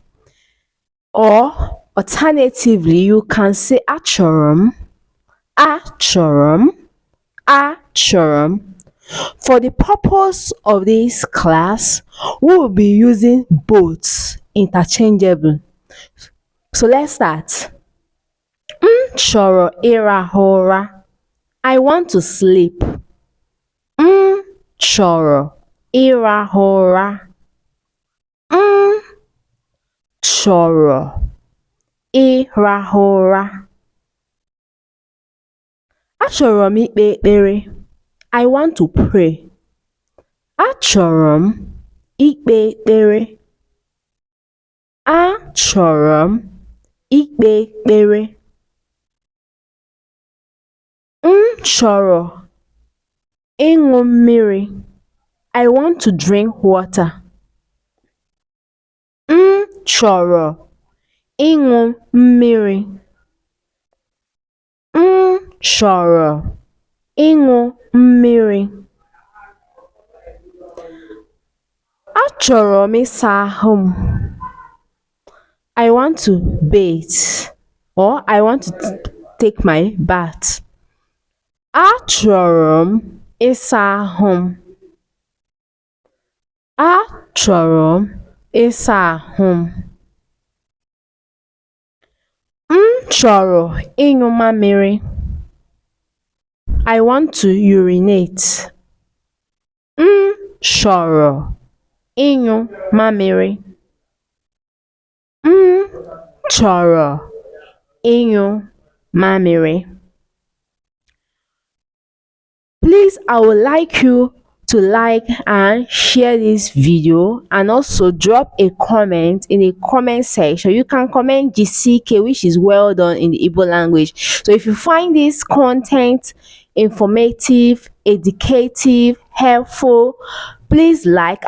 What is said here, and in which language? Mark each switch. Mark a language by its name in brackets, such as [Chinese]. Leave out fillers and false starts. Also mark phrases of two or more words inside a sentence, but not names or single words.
[English] Or alternatively, you can say [Igbo] achorum, achorum, achorum. [English] For the purpose of this class, we will be using both interchangeable. So let's start. [Igbo] Choro irahora. [English] I want to sleep. [Igbo] Choro irahora. Choro ịrahụ Achọrọ m ikpe ekpere. [English] I want to pray. [Igbo] Achọrọ m ikpe ekpere. Achọrọ m ikpe ekpere. Chọrọ ịṅụ mmiri. [English] I want to drink water. [Igbo] Chọrọ ịṅụ mmiri. Chọrọ ịṅụ mmiri. Achọrọ m ịsa ahụ m. [English] I want to bathe or I want to take my bath. [Igbo] Achọrọ m ịsa ahụ m. Achọrọ m ịsa ahụ m. Chọrọ ịnyụ mamịrị. [English] I want to urinate. [Igbo] Chọrọ ịnyụ mamịrị. Chọrọ ịnyụ mamịrị. [English] Please, I would like you to like and share this video, and also drop a comment in the comment section. You can comment GCK, which is well done in the Igbo language. So if you find this content informative, educative, helpful, please like.